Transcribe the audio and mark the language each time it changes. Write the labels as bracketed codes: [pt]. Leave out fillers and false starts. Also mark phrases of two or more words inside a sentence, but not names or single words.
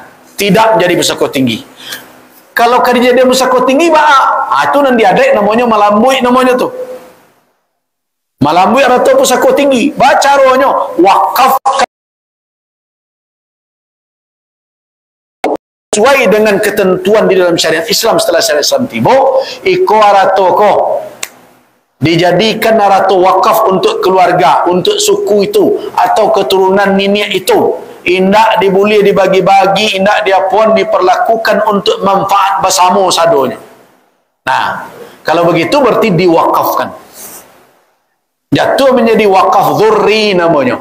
[id] Tidak menjadi pusaka tinggi. Kalau kejadian pusaka tinggi, itu nanti ada namanya malambui namanya tu. Malambui atau pusaka tinggi. Baca rohnya wakaf sesuai dengan ketentuan di dalam syariat Islam. Setelah syariat Islam tiba, [min] iko arato ko [id] dijadikan arato wakaf untuk keluarga, untuk suku itu atau keturunan nenek itu. [min] Indak dibuli [id] dibagi-bagi, indak dia pun diperlakukan untuk manfaat bersama sadonya. Nah, kalau begitu berarti diwakafkan. Jatuh menjadi wakaf dzurri namanya.